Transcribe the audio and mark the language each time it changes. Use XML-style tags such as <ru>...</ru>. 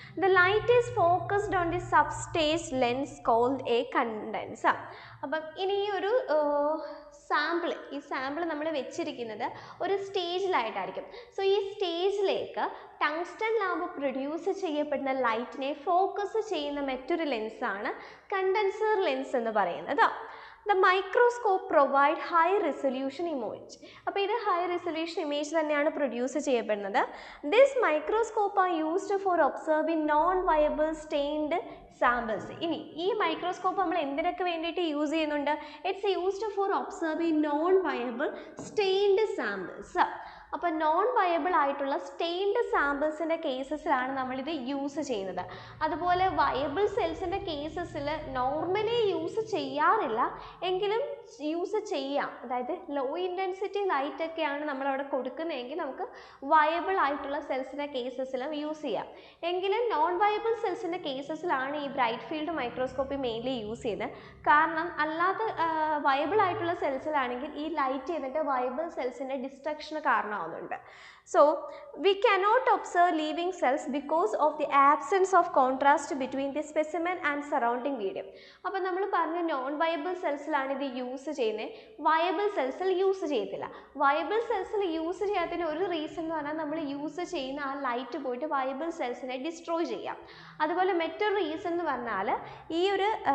<en>The light is focused on the substage lens called a condenser.</en> <ml>അപ്പം ഇനി ഈ ഒരു സാമ്പിൾ നമ്മൾ വെച്ചിരിക്കുന്നത് ഒരു സ്റ്റേജിലായിട്ടായിരിക്കും. ഈ സ്റ്റേജിലേക്ക് ടങ്സ്റ്റൺ ലാമ്പ് പ്രൊഡ്യൂസ് ചെയ്യപ്പെടുന്ന ലൈറ്റിനെ ഫോക്കസ് ചെയ്യുന്ന മറ്റൊരു ലെൻസാണ് കണ്ടൻസർ ലെൻസ് എന്ന് പറയുന്നത്.</ml> <en>The microscope provide high resolution image.</en> <ml>അപ്പോൾ ഇത് ഹൈ റെസൊല്യൂഷൻ ഇമേജ് തന്നെയാണ് പ്രൊഡ്യൂസ് ചെയ്യപ്പെടുന്നത്.</ml> <en>This microscope are used for observing non-viable stained samples.</en> <ml>ഇനി ഈ മൈക്രോസ്കോപ്പ് നമ്മൾ എന്തിനൊക്കെ വേണ്ടിയിട്ട് യൂസ് ചെയ്യുന്നുണ്ട്?</ml> <en>It's used for observing non viable stained samples.</en> <ml>അപ്പോൾ നോൺ വയബിൾ ആയിട്ടുള്ള സ്റ്റെയിൻഡ് സാമ്പിൾസിൻ്റെ കേസസിലാണ് നമ്മളിത് യൂസ് ചെയ്യുന്നത്. അതുപോലെ വയബിൾ സെൽസിൻ്റെ കേസസിൽ നോർമലി യൂസ് ചെയ്യാറില്ല, എങ്കിലും യൂസ് ചെയ്യാം. അതായത് ലോ ഇൻറ്റൻസിറ്റി ലൈറ്റ് ഒക്കെയാണ് നമ്മളവിടെ കൊടുക്കുന്നതെങ്കിൽ നമുക്ക് വയബിൾ ആയിട്ടുള്ള സെൽസിൻ്റെ കേസസിലും യൂസ് ചെയ്യാം. എങ്കിലും നോൺ വയബിൾ സെൽസിൻ്റെ കേസസിലാണ് ഈ bright field microscopy mainly use ചെയ്യുന്നത്. കാരണം അല്ലാതെ വയബിൾ ആയിട്ടുള്ള സെൽസിലാണെങ്കിൽ ഈ ലൈറ്റ് ചെയ്തിട്ട് viable സെൽസിൻ്റെ ഡിസ്ട്രക്ഷന് കാരണമാവുന്നുണ്ട്.</ml> <en>We cannot observe living cells because of the absence of contrast between the specimen and surrounding medium.</en> <ml>അപ്പോൾ നമ്മൾ പറഞ്ഞു നോൺ വയബിൾ സെൽസിലാണ് ഇത് യൂസ് ചെയ്യുന്നത്, വയബിൾ സെൽസിൽ യൂസ് ചെയ്യത്തില്ല. വയബിൾ സെൽസിൽ യൂസ് ചെയ്യാത്തതിന് ഒരു റീസൺ എന്ന് പറഞ്ഞാൽ നമ്മൾ യൂസ് ചെയ്യുന്ന ആ ലൈറ്റ് പോയിട്ട് വയബിൾ സെൽസിനെ ഡിസ്ട്രോയ് ചെയ്യാം. അതുപോലെ മറ്റൊരു റീസൺ എന്ന് പറഞ്ഞാൽ ഈ ഒരു</ml>